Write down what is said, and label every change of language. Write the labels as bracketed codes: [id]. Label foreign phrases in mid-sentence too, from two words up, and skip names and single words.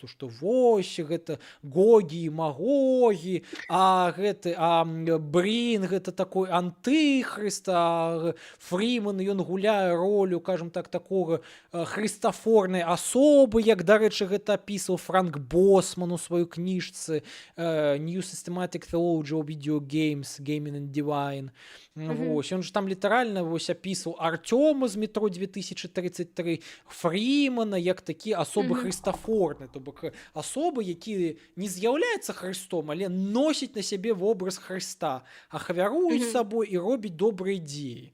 [be] То, што вось, гэта Гогі і Магогі, а Брін гэта такой антыхрыст, а Фріман, ён гуляе ролю, кажам так, такога хрыстафорнай асобы, як, дарэчы, гэта апісваў Франк Босман у сваёй кніжцы New Systematic Theology of Video Games, Gaming and Divine. Вось, ён же там літаральна вось апісваў Артёма з метро 2033, Фрімана, як такі асобы хрыстафорныя, то бок асобы, якія не з'яўляюцца Хрыстом, але носяць на сябе вобраз Хрыста, ахвяруюць сабой і робяць добрыя дзеі.